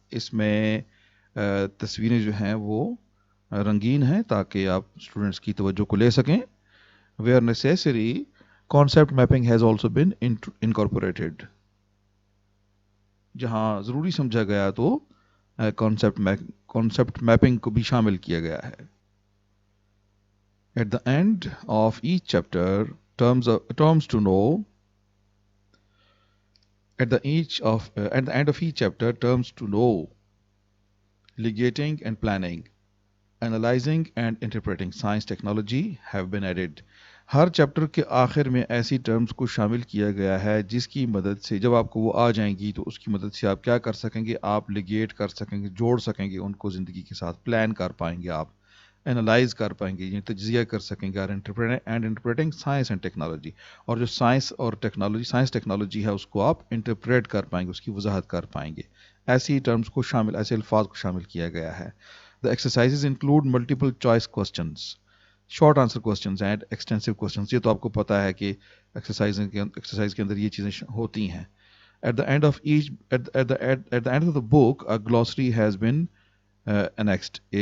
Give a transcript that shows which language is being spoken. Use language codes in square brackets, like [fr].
[ur] اس میں تصویریں جو ہیں وہ رنگین ہیں تاکہ آپ اسٹوڈنٹس کی توجہ کو لے سکیں. [en] Where necessary concept mapping has also been incorporated. [ur] جہاں ضروری سمجھا گیا تو کانسیپٹ میپنگ کو بھی شامل کیا گیا ہے. [en] At the end of each chapter, terms to know. At the end of each chapter, terms to know, legating and planning. Analyzing and interpreting science technology have been added. [ur] Hare chapter کے آخر میں ایسی terms کو شامل کیا گیا ہے جس کی مدد سے جب آپ کو وہ آ جائیں گی تو اس کی مدد سے آپ کیا کر سکیں گے, آپ لیگیٹ کر سکیں گے, جوڑ سکیں گے ان کو زندگی کے ساتھ, پلان کر پائیں گے, آپ انالائز کر پائیں گے, یعنی تجزیہ کر سکیں گے. [en] and interpreting science and technology, [ur] اور جو سائنس اور ٹیکنالوجی, سائنس ٹیکنالوجی ہے اس کو آپ انٹرپریٹ کر پائیں گے, اس کی وضاحت کر پائیں گے. ایسی ٹرمز کو شامل, ایسے الفاظ کو شامل کیا گیا ہے. [en] The exercises include multiple choice questions, short answer questions and extensive questions. [ur] یہ تو آپ کو پتا ہے کہ ایکسرسائز کے اندر یہ چیزیں ہوتی ہیں. [en] At the end of each at the end of the book a glossary has been annexed.